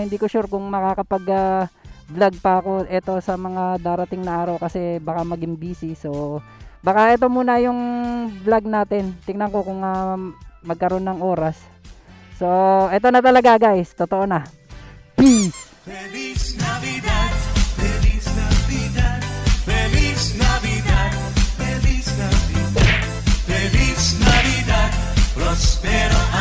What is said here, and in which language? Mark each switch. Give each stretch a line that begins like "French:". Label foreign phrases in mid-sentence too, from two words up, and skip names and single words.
Filipino: Hindi ko sure kung makakapag vlog pa ako ito sa mga darating na araw kasi baka maging busy. So baka ito muna yung vlog natin. Tingnan ko kung magkaroon ng oras. So ito na talaga guys. Totoo na. Peace.
Spanish: Feliz Navidad, Feliz Navidad, Feliz Navidad, Feliz Navidad, Feliz Navidad, prospero